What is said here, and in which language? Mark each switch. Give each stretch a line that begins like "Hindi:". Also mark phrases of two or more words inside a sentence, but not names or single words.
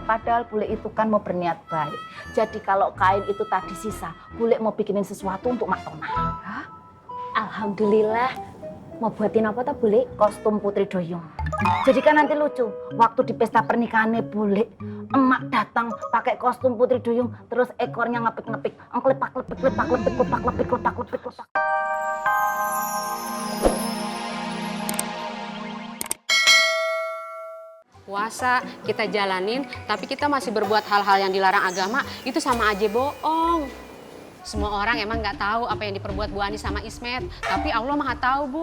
Indonesian: Padahal bule itu kan mau berniat baik. Jadi kalau kain itu tadi sisa, bule mau bikinin sesuatu untuk Mak Tona. Hah? Alhamdulillah. Mau buatin apa tuh bule? Kostum Putri Duyung. Jadi kan nanti lucu, waktu di pesta pernikahannya bule, emak datang pakai kostum Putri Duyung, terus ekornya ngepik-ngepik, ngkelepak-lepik, lepak-lepik, lepak-lepik, lepak-lepik, lepak. Puasa kita jalanin, tapi kita masih berbuat hal-hal yang dilarang agama, itu sama aja bohong. Semua orang emang nggak tahu apa yang diperbuat Bu Ani sama Ismet, tapi Allah Maha tahu Bu.